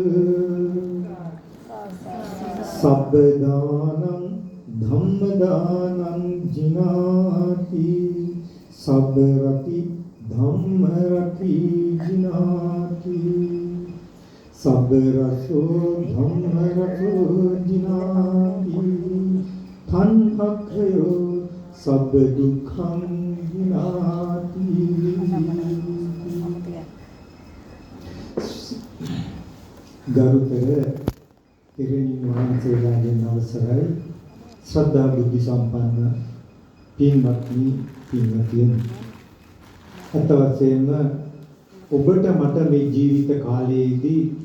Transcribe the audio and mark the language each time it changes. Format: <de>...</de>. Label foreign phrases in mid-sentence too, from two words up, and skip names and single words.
<pi>සබ්බදානං ධම්මදානං ජිනාති සබ්බරති ධම්මරති ජිනාති සබ්බරසෝ ධම්මරසෝ ජිනාති තණ්හක්ඛයෝ සබ්බ දුක්ඛං ජිනාති</pi> <si>ගරුතර ඉරිනි වහන්සේලාගෙන් අවසරයි ශ්‍රද්ධා බුද්ධ සම්පන්න පින්වත්නි පින්වතියනි අත වශයෙන්ම ඔබට මට මේ ජීවිත කාලයේදී</si>